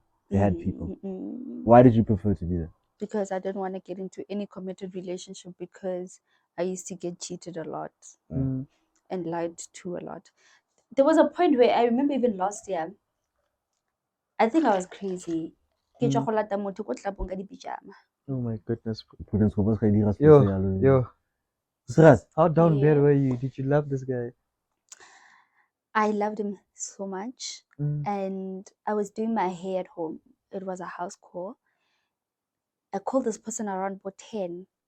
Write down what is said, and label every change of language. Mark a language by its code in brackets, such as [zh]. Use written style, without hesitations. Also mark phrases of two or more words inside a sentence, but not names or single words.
[en] They had people. Mm-mm. Why did you prefer to be there? Because I didn't want to get into any committed relationship because I used to get cheated a lot Mm. and lied to a lot. There was a point where I remember even last year, I think I was crazy. [tn] Ke tswa go lata motho ko tlapong ka di-pyjama. [en] Oh my goodness. Prudence, go back to Yo. Serious? How down bad Yeah. were you? Did you love this guy? I loved him so much. Mm. And I was doing my hair at home. It was a house call. I called this person around about 10.